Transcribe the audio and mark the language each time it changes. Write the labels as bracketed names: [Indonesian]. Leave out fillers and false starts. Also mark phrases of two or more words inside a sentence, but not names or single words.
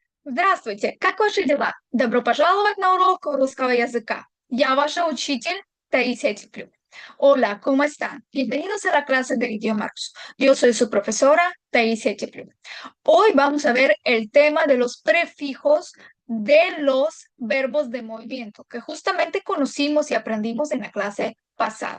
[Russian] Здравствуйте, как ваши дела? Добро пожаловать на урок русского языка. Я ваша учитель Таисия Теплюк. [Spanish] Hola, ¿cómo están? Bienvenidos a la clase del idioma ruso. Yo soy su profesora Taisya Teplюк. Hoy vamos a ver el tema de los prefijos de los verbos de movimiento, que justamente conocimos y aprendimos en la clase pasada.